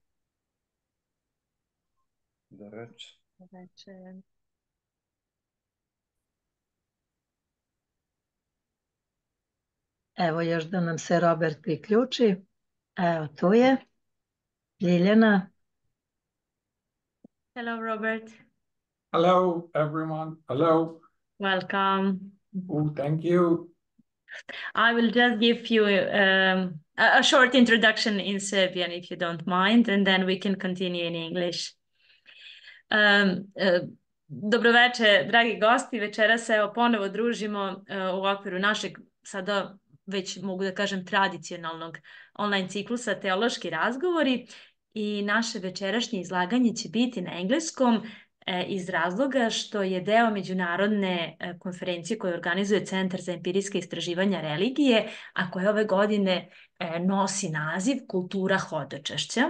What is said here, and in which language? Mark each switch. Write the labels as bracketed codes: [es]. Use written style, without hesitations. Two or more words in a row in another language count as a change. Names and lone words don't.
[sr] Dobro večer. Dobro večer. Evo još da nam se Robert priključi. Evo tu je. Ljiljana. [en] Hello, Robert. Hello, everyone. Hello. Welcome. Oh, thank you. I will just give you a short introduction in Serbian, if you don't mind, and then we can continue in English. [sr] Dobro večer, dragi gosti. Večeras se ponovo družimo u okviru našeg, sada već mogu da kažem, tradicionalnog online ciklusa Teološki razgovori, i naše večerašnje izlaganje će biti na engleskom iz razloga što je deo međunarodne konferencije koju organizuje Centar za empirijska istraživanja religije, a koja ove godine nosi naziv Kultura Hodočašća.